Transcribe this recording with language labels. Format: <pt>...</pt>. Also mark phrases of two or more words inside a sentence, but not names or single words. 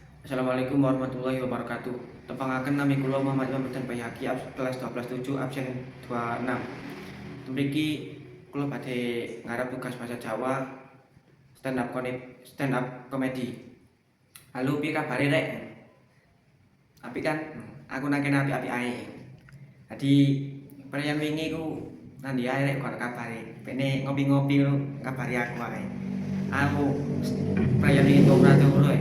<ar>السلام عليكم ورحمة الله وبركاته.</ar> <jv>Tepangaken nami kula Muhammad Imam Berdan Bayhaqi kelas 127 absen 26. Mriki kula badhe ngarep tugas bahasa Jawa stand up comedy. Halo, piye kabare rek? Apik kan? Aku nang kene apik-apik ae. Dadi perayaan wingi ku nandi ae rek kono kabare. Pene ngopi-ngopi kabari aku ae. Aku perayaan wingi turu rek.</jv>